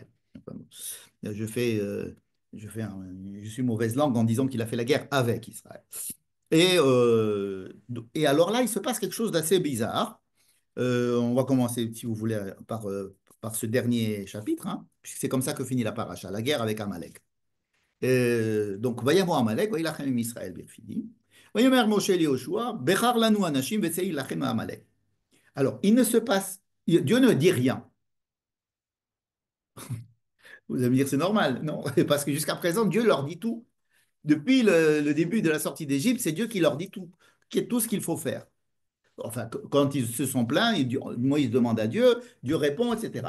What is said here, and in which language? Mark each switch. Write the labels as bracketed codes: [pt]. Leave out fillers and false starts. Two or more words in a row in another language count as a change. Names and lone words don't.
[fr] Enfin, je fais, euh, je suis mauvaise langue en disant qu'il a fait la guerre avec Israël. Et alors là, il se passe quelque chose d'assez bizarre. On va commencer, si vous voulez, par ce dernier chapitre, hein, puisque c'est comme ça que finit la paracha, la guerre avec Amalek. Donc, [he] ויבא עמלק, וילחם ישראל ברפידים. ויאמר משה יהושע, בחר לנו אנשים וצא לכם עמלק. [fr] Alors, il ne se passe, Dieu ne dit rien. Vous allez me dire, c'est normal. Non, parce que jusqu'à présent, Dieu leur dit tout. Depuis le début de la sortie d'Égypte, c'est Dieu qui leur dit tout, qui est tout ce qu'il faut faire. Enfin, quand ils se sont plaints, Moïse demande à Dieu, Dieu répond, etc.